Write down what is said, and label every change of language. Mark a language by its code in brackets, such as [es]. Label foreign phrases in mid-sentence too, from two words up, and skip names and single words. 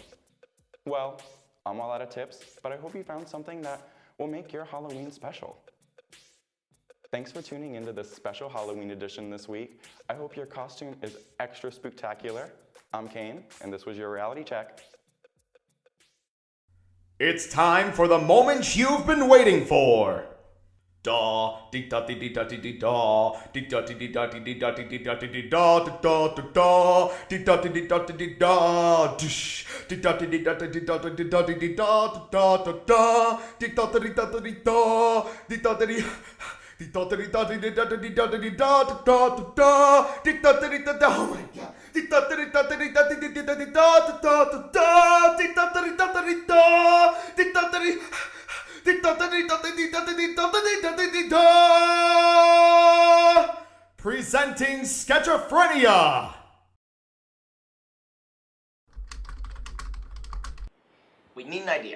[en] Well, I'm all out of tips, but I hope you found something that will make your Halloween special. Thanks for tuning into this special Halloween edition this week. I hope your costume is extra spooktacular. I'm Kane, and this was your reality check. It's time for the moment you've been waiting for. Da dee da dee dee da dee dee da dee da dee dee da dee dee da dee dee da dee dee da da da da dee da dee dee da dee dee da dish dee da dee dee da dee dee da dee da dee dee da da da da dee da dee da dee da dee da dee dee da dee da dee da dee da dee da da da da dee da dee da da. Oh my God. Dee da dee da dee da dee da dee da da da da dee da dee da dee da dee da dee. Presenting Schizophrenia! We need an idea.